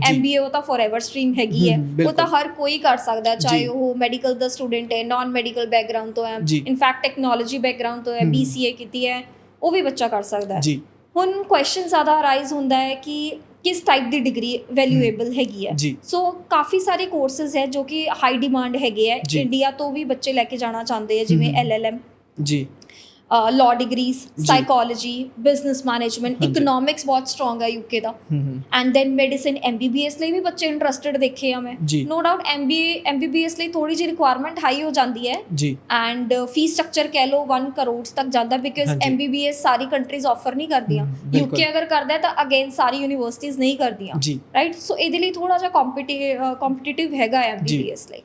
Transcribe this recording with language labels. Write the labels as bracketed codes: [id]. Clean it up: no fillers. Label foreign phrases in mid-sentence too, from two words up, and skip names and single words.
[pa] MBA ਉਹ ਤਾਂ [en] forever stream [pa] ਹੈਗੀ ਹੈ, ਉਹ ਤਾਂ ਹਰ ਕੋਈ ਕਰ ਸਕਦਾ, ਚਾਹੇ ਉਹ ਮੈਡੀਕਲ ਦਾ ਸਟੂਡੈਂਟ ਹੈ, [en] non medical background [pa] ਤੋਂ ਹੈ, [en] in fact technology background [pa] ਤੋਂ ਹੈ, BCA ਕੀਤੀ ਹੈ, ਉਹ ਵੀ ਬੱਚਾ ਕਰ ਸਕਦਾ ਹੈ। ਹੁਣ ਕੁਐਸਚਨ ਜ਼ਿਆਦਾ ਅਰਾਈਜ਼ ਹੁੰਦਾ ਹੈ ਕਿ ਕਿਸ ਟਾਈਪ ਦੀ [en] degree valuable [pa] ਹੈਗੀ ਹੈ। ਸੋ ਕਾਫੀ ਸਾਰੇ ਕੋਰਸਿਸ ਹੈ ਜੋ ਕਿ [en] high demand [pa] ਹੈਗੇ ਹੈ, ਇੰਡੀਆ ਤੋਂ ਵੀ ਬੱਚੇ ਲੈ ਕੇ ਜਾਣਾ ਚਾਹੁੰਦੇ ਆ, ਜਿਵੇਂ [en] LLM, law degrees, psychology, business management, economics [hi] बहुत strong है [pa] UK ਦਾ। [en] and then medicine, [pa] MBBS ਲਈ ਵੀ ਬੱਚੇ ਇੰਟਰਸਟਿਡ ਦੇਖੇ ਆ ਮੈਂ। [en] no doubt [pa] MBBS ਲਈ ਥੋੜੀ ਜਿਹੀ [en] requirement high [pa] ਹੋ ਜਾਂਦੀ ਹੈ [en] and fee structure [pa] ਕਹਿ ਲਓ 1 ਕਰੋੜ ਤੱਕ ਜਾਂਦਾ, ਬਿਕਾਜ਼ MBBS ਸਾਰੀ [en] countries offer [pa] ਨਹੀਂ ਕਰਦੀਆਂ। UK ਅਗਰ ਕਰਦਾ ਹੈ ਤਾਂ ਅਗੇਨ ਸਾਰੀ ਯੂਨੀਵਰਸਿਟੀਜ਼ ਨਹੀਂ ਕਰਦੀਆਂ, ਰਾਈਟ। ਸੋ ਇਹਦੇ ਲਈ ਥੋੜਾ ਜਿਹਾ ਕੰਪੀਟੀਟਿਵ ਹੈਗਾ MBBS ਲਈ।